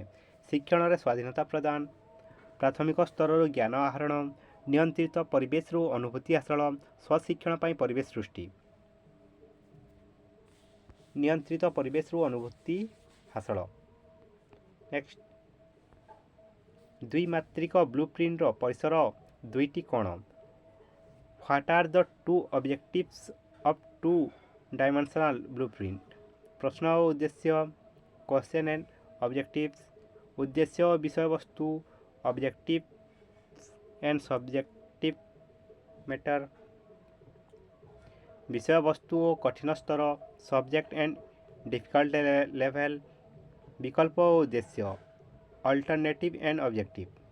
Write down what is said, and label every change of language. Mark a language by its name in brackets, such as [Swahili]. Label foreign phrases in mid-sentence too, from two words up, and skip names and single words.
[Odia] ଶିକ୍ଷଣରେ ସ୍ୱାଧୀନତା ପ୍ରଦାନ, ପ୍ରାଥମିକ ସ୍ତରରୁ ଜ୍ଞାନ ଆହରଣ, ନିୟନ୍ତ୍ରିତ ପରିବେଶରୁ ଅନୁଭୂତି ହାସଲ, ସ୍ୱଶିକ୍ଷଣ ପାଇଁ ପରିବେଶ ସୃଷ୍ଟି? ନିୟନ୍ତ୍ରିତ ପରିବେଶରୁ ଅନୁଭୂତି ହାସଲ। ନେକ୍ସଟ, ଦ୍ୱିମାତ୍ରିକ ବ୍ଲୁପ୍ରିଣ୍ଟର ପରିସର ଦୁଇଟି କ'ଣ? [English] What are the two objectives of two-dimensional blueprint? [Odia] ପ୍ରଶ୍ନ ଓ ଉଦ୍ଦେଶ୍ୟ, [English] question and objectives, [Odia] ଉଦ୍ଦେଶ୍ୟ ଓ ବିଷୟବସ୍ତୁ, [English] objectives and subjective matter, [Odia] ବିଷୟବସ୍ତୁ ଓ କଠିନ ସ୍ତର, [English] subject and difficult level, [Odia] ବିକଳ୍ପ ଓ ଉଦ୍ଦେଶ୍ୟ, [English] alternative and objective?